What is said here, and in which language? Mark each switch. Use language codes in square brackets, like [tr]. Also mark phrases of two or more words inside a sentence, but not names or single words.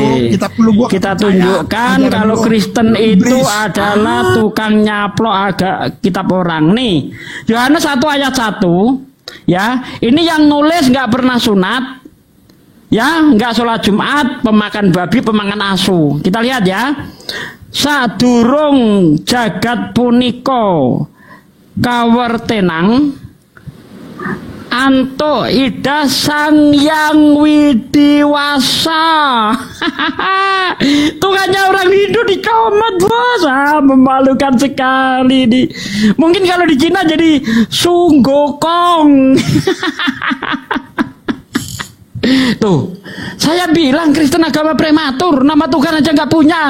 [id] kita tunjukkan kalau Kristen itu adalah tukang nyaplok kitab orang. Nih, Yohanes 1 ayat 1, ya, ini yang nulis nggak pernah sunat, ya, nggak sholat Jumat, pemakan babi, pemakan asu. Kita lihat ya, [jv] sadurung jagat puniko kawertenang antuk ida Sang Yang Widiwasa. [id] Tuhannya orang Hindu dicomot, bos. Memalukan sekali nih. Mungkin kalau di Cina jadi Sunggokong. Tuh, saya bilang Kristen agama prematur, nama Tuhan aja nggak punya.